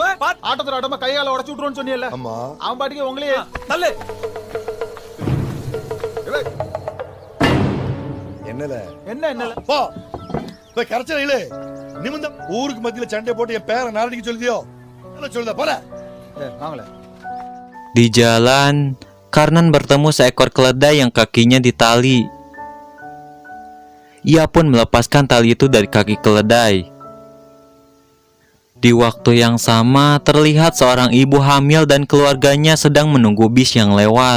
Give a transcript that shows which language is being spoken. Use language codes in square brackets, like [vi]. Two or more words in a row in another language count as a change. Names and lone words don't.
[ta] ஆட்டத்துல ஆட்டமா கையால உடைச்சு விட்டுருன்னு சொன்னீல்ல ஆமா அவன் பாட்டுக்கு உங்களே தள்ளு என்னல என்ன போ போய் கரைச்சல இல்ல நிமிந்தம் ஊருக்கு மத்தியில சண்டை போட்டு என் பேரை நாரடிக்க சொல்லியோ என்ன சொல்லுதா போல வாங்கல [id] Di jalan, Karnan bertemu seekor keledai yang kakinya ditali. Ia pun melepaskan tali itu dari kaki keledai. Di waktu yang sama, terlihat seorang ibu hamil dan keluarganya sedang menunggu bis yang lewat.